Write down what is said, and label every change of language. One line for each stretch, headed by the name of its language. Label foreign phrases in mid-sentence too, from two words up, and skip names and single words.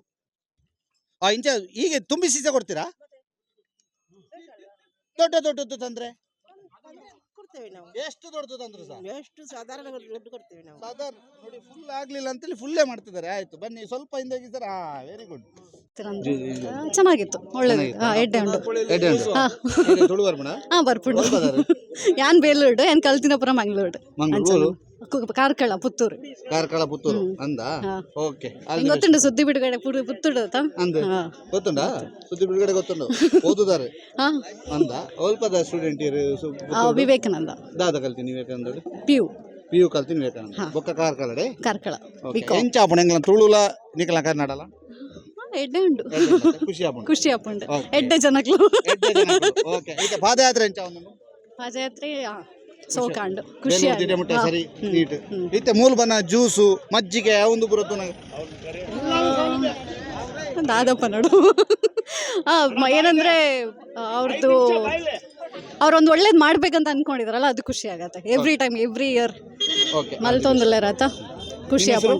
Kannada: ಇಂಚೆ ಹೀಗೆ ತುಂಬಿ ಸೀಸೆ ಕೊಡ್ತೀರಾ? ದೊಡ್ಡದು ತಂದರೆ ಎಷ್ಟು ದೊಡ್ಡದು ತಂದ್ರು ಸರ್? ಎಷ್ಟು ಸಾಧಾರಣ ದುಡ್ಡು ಕೊಡ್ತೀವಿ ನಾವು. ಸಾಧಾರಣ ನೋಡಿ, ಫುಲ್ ಆಗ್ಲಿಲ್ಲ ಅಂತೇಳಿ ಫುಲ್ಲೇ ಮಾಡ್ತಿದ್ದಾರೆ. ಆಯ್ತು, ಬನ್ನಿ ಸ್ವಲ್ಪ ಹಿಂದಾಗಿ ಸರ್.
English: very good.
Kannada: ಚೆನ್ನಾಗಿತ್ತು, ಒಳ್ಳೇದು.
Tulu: ಎಡ್ಡೆ ಉಂಡು ಬರ್ಪುಂಡು ಯಾನ್ ಬೇಲೂರು ಯಾನ್ ಕಲ್ತಿನಪುರ ಮಂಗಳೂರು ಕಾರ್ಕಳ ಪುತ್ತೂರು ಅಂದ. ಓಕೆ, ಗೊತ್ತುಂಡು ಸುದ್ದಿ ಬಿಡುಗಡೆ ಪುತ್ತೂರು ಗೊತ್ತುಂಡ? ಸುದ್ದಿ ಬಿಡುಗಡೆ ಗೊತ್ತುಂಡು, ಓದುದಾರೆ ಅಂದ. ಅಲ್ಪದ ಸ್ಟೂಡೆಂಟ್ ವಿವೇಕಾನಂದ ದಾದ ಕಲ್ತೀನಿ ವಿವೇಕಾನಂದ ಪಿ ಯು ಕಲ್ತೀನಿ ವಿವೇಕಾನಂದ ಬೊಕ್ಕ ಕಾರ್ಕಳ ಕಾರ್ಕಳ ಎಂಚ ತುಳುಲ ನಿಕಲ ಕನ್ನಡಲ ಎಡ್ಡೆ ಉಂಡು ಖುಷಿ ಆಪುಂಡು Okay. ಎಡ್ಡೆ ಜನಕ್ಲು. ಓಕೆ, ಈಗ ಪಾದಯಾತ್ರೆ ಎಂಚ ಪಾದಯಾತ್ರೆ ಸೋಕಾಂಡು ಖುಷಿ ಸರಿ ನೀಟ್ ಇತ್ತೆ ಮೂಲ ಬನ್ನ ಜ್ಯೂಸು ಮಜ್ಜಿಗೆ ಒಂದು ಬರುತ್ತು ದಾದಪ್ಪ ನೋಡು.
Kannada: ಏನಂದ್ರೆ ಅವ್ರೊಂದು ಒಳ್ಳೇದು ಮಾಡ್ಬೇಕಂತ ಅನ್ಕೊಂಡಿದಾರಲ್ಲ, ಅದು ಖುಷಿ ಆಗತ್ತೆ.
English: every time every year
Tulu: ಮಲ್ತೊಂದಲ್ಲ ರಾತ ಖುಷಿ ಆಪುಂಡು.